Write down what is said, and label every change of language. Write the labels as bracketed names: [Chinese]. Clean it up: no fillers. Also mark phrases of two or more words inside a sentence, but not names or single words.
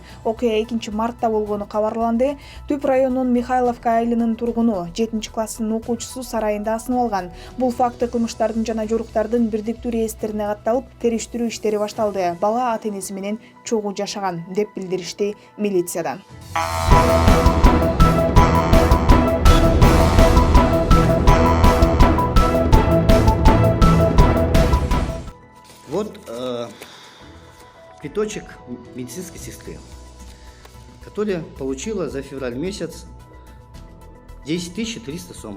[Kyrgyz] Окуя 2-мартта болгону кабарланды. Түп районунун Михайловка айылынын тургуну 7-класстын окуучусу сарайында асынып алган. Бул факты кылмыштардын жана жоруктардын бирдиктүү реестрине катталып, териштирүү иштери башталды. Бала ата-энеси менен чогуу жашаган, деп билдиришти милициядан. [Russian] Вот квиточек медицинской сестры, которая получила за февраль месяц 10 300 сомов.